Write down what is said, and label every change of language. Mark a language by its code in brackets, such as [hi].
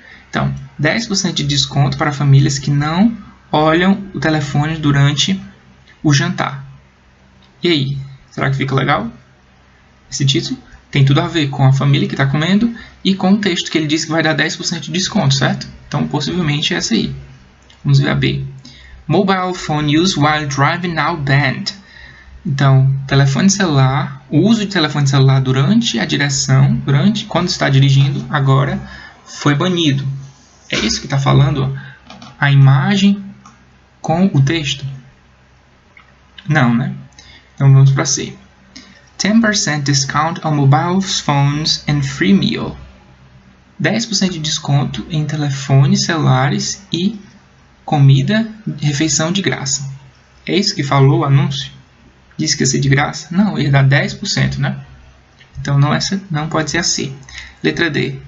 [pt] Então, 10% de desconto para famílias que não olham o telefone durante o jantar. E aí, será que fica legal? Esse título tem tudo a ver com a família que está comendo e com o texto que ele diz que vai dar 10% de desconto, certo? Então, possivelmente é essa aí. Vamos ver a B. [en] Mobile phone use while driving now banned. [pt] Então, telefone celular, o uso de telefone celular durante a direção, quando está dirigindo, agora foi banido. É isso que está falando a imagem com o texto? Não, né? Então vamos para C. [en] 10% discount on mobile phones and free meal. [pt] 10% de desconto em telefones celulares e comida, refeição de graça. É isso que falou o anúncio? Disse que ia ser de graça? Não, ia dar 10%, né? Então não pode ser a C. Letra D.